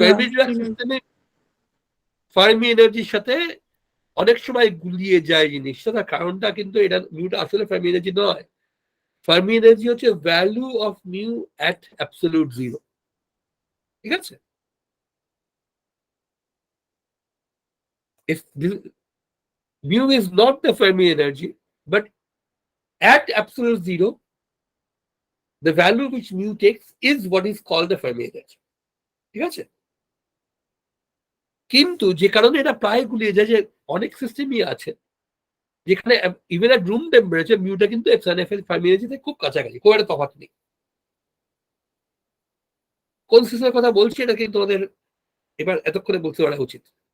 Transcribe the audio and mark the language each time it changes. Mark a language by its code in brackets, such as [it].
[bn] ফার্মিডিয়াক সিস্টেমে ফার্মি এনার্জির সাথে অনেক সময় গুলিয়ে যায় জিনিসটা, তার কারণটা কিন্তু এটা মিউটা আসলে ফার্মি এনার্জি নয়। ফার্মি এনার্জি হচ্ছে value of mu at absolute zero, ঠিক আছে? [en] If this, mu is not the Fermi energy, but at absolute zero, the value which mu takes is what is called the Fermi energy, [bn] ঠিক আছে? কিন্তু যে কারণে এটা প্রায় গুলিয়ে যায়, যে অনেক সিস্টেমই আছে যেখানে ইভেন এট রুম টেম্পারেচার মিউটা কিন্তু এপসাইলন এফ এর ফার্মি এনার্জিতে খুব কাছাকাছি, খুব একটা তফাৎ নেই। কোন সিস্টেমের কথা বলছি এটা কিন্তু তোমাদের এবার এতক্ষণে বলতে পারা উচিত।